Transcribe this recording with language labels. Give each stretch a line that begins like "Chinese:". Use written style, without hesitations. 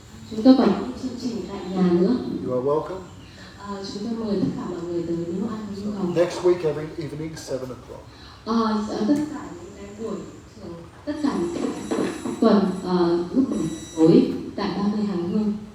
Vietnamese: Chúng tôi còn những chương trình tại nhà nữa.
English: You are welcome.
Vietnamese: Chúng tôi mời tất cả mọi người tới nếu ăn có nhu cầu.
English: Next week, every evening, 7 o'clock.
Vietnamese: Tất cả những cái buổi thường, tất cả những tuần lúc buổi tối tại 30 Hàng Hương.